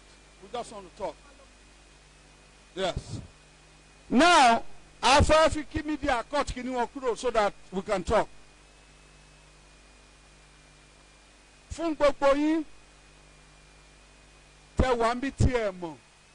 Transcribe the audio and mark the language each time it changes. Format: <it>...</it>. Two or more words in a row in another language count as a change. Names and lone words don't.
<en>We just want to talk. Yes. Now, after we keep media cut, can you kúrò so that we can talk?</en> <yo>Fún gbogbo yín, tẹ́ wá ń bí tí ẹ mọ̀.</yo>